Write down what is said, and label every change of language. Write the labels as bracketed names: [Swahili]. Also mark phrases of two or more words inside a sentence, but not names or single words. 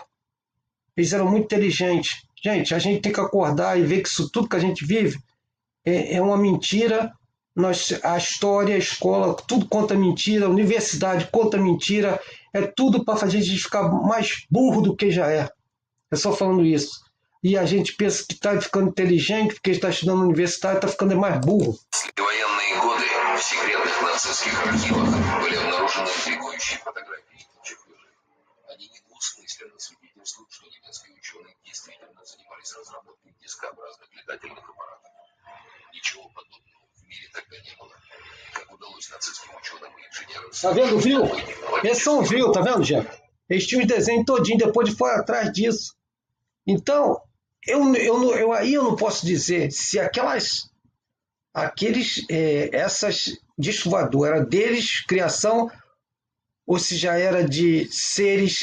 [Portuguese] Eles eram muito inteligentes. Gente, a gente tem que acordar e ver que isso tudo que a gente vive é uma mentira. A história, a escola, tudo conta mentira, a universidade conta mentira, é tudo para fazer a gente ficar mais burro do que já é. É só falando isso. E a gente pensa que está ficando inteligente porque está estudando na universidade, está ficando mais burro. [Russian] В военные годы в секретных нацистских архивах были обнаружены интригующие фотографии чехов. Они недвусмысленно свидетельствуют, что немецкие ученые действительно занимались летательных аппаратов. Ничего подобного в мире тогда не было. Как удалось нацистским ученым и инженерам... [Portuguese] Tá vendo, viu? Eles são viu, tá vendo, gente? Eles tinham os desenhos todinho, depois de fora atrás disso. Então, aí eu não posso dizer se essas disco voador era deles, criação, ou se já era de seres.